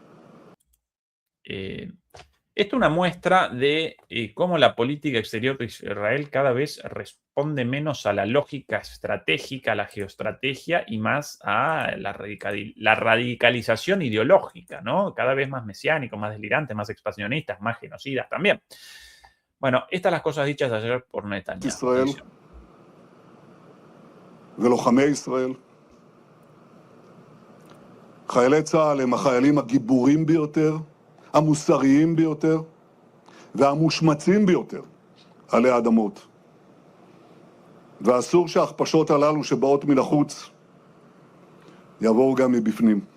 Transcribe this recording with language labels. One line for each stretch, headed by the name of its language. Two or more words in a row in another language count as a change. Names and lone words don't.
Spanish: Esto es una muestra de cómo la política exterior de Israel cada vez responde menos a la lógica estratégica, a la geoestrategia y más a la radicalización ideológica, ¿no? Cada vez más mesiánico, más delirante, más expansionistas, más genocidas también. Bueno, estas las cosas dichas ayer por Netanyahu.
Hebrew: ישראל ולוחמי ישראל. חיילי צה"ל הם החיילים הגיבורים ביותר, המוסריים ביותר והמושמצים ביותר עלי האדמות. ואסור שההכפשות הללו שבאות מן החוץ יבואו גם מבפנים.